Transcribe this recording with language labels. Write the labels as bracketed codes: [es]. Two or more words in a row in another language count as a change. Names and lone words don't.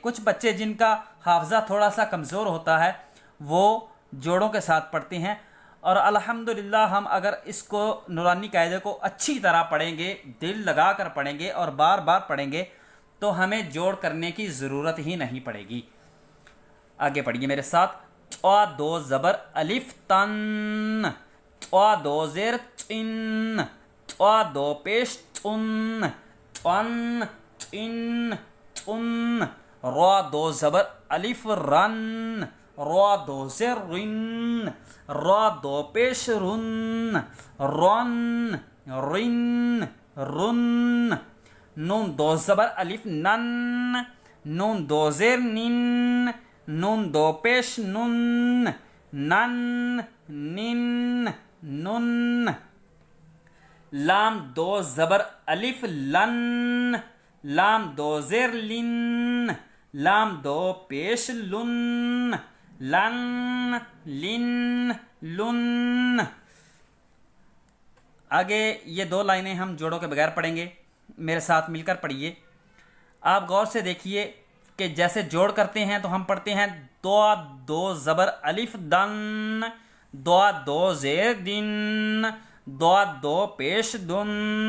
[ur] کچھ بچے جن کا حافظہ تھوڑا سا کمزور ہوتا ہے وہ جوڑوں کے ساتھ پڑھتے ہیں، اور الحمدللہ ہم اگر اس کو نورانی قاعدے کو اچھی طرح پڑھیں گے، دل لگا کر پڑھیں گے اور بار بار پڑھیں گے تو ہمیں جوڑ کرنے کی ضرورت ہی نہیں پڑے گی۔ آگے پڑھیے میرے ساتھ، ط 2 زبر الف تن، ط 2 زیر چن، ط 2 پیش تن، تن، تن، تن، را 2 زبر الف رن، را 2 زیر رن، را 2 پیش رن، رن، رن، رن، نون 2 زبر الف نن، نون 2 زیر نن، نون 2 پیش نن، نن، نن، نن، لام 2 زبر الف لن، لام 2 زیر لن، لام 2 پیش لن، لن، لن، لن۔ آگے یہ 2 لائنیں ہم جوڑوں کے بغیر پڑھیں گے، میرے ساتھ مل کر پڑھیے۔ آپ غور سے دیکھیے کہ جیسے جوڑ کرتے ہیں تو ہم پڑھتے ہیں، دو 2 زبر الف دن، دو 2 زیر دن، دو 2 پیش دن۔